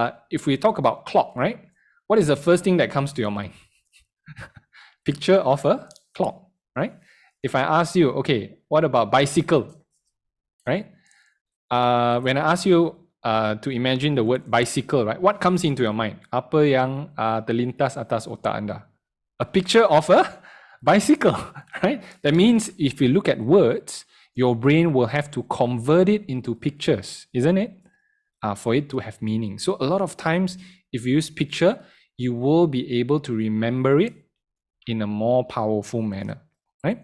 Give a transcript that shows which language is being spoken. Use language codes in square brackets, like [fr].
[en] If we talk about clock, right? What is the first thing that comes to your mind? Picture of a clock, right? If I ask you, okay, what about bicycle, right? When I ask you to imagine the word bicycle, right? What comes into your mind? [ms] Apa yang terlintas atas otak anda? [en] A picture of a bicycle, right? That means if you look at words, your brain will have to convert it into pictures, isn't it? For it to have meaning. So a lot of times, if you use picture, you will be able to remember it in a more powerful manner. Right?